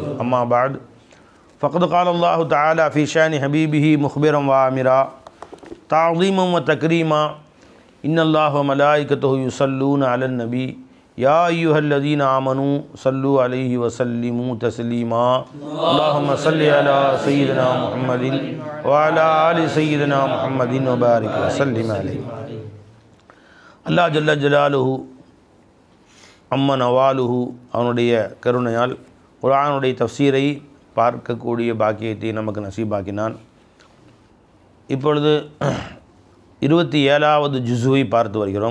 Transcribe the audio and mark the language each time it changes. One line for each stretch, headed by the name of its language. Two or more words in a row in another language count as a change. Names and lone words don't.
Arabic: أما بعد فقد قال الله تعالى في شأن حبيبه مخبرا وآمرا تعظيما وتكريما إن الله وملائكته يصلون على النبي يا أيها الذين آمنوا صلوا عليه وسلموا تسليما. اللهم صل على سيدنا محمد وعلى آل سيدنا محمد وبارك وسلم عليه.
Tamil: அல்லாஹ்
Arabic: جل جلاله عم نواله
Tamil: அவனுடைய கருணையால் குர்ஆனுடைய தஃப்சீரை பார்க்கக்கூடிய பாக்கியத்தை நமக்கு நசீபாக்கினான். இப்பொழுது 27வது ஜுஸுவை பார்த்து வருகிறோம்.